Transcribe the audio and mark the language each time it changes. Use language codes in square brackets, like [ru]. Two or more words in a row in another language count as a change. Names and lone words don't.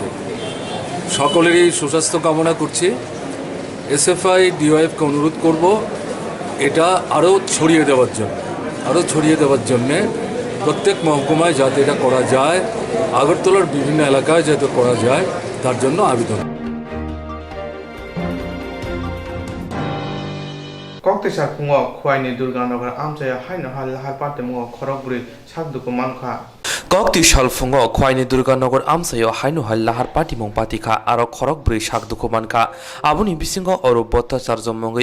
[bn] সকলেরই সুস্বাস্থ্য কামনা করছি। এসএফআই ডিওয়াইএফকে অনুরোধ করব এটা আরও ছড়িয়ে দেওয়ার জন্যে প্রত্যেক মহকুমায় যাতে এটা করা যায়, আগরতলার বিভিন্ন এলাকায় যাতে করা যায়, তার জন্য আবেদন। [trp] Koktisar Pungo Kwani Durganagar Amjaya Haino Hal Harpate Mungo Korobri Sakduku Manka Kokti Shalfungo Kwani Durganagar Amsayo Haino Hal Lahar Pati Mong Patika Aro Korok Bri Shakdukumanka Abuni Bisingo Oro Bota Sarzomongi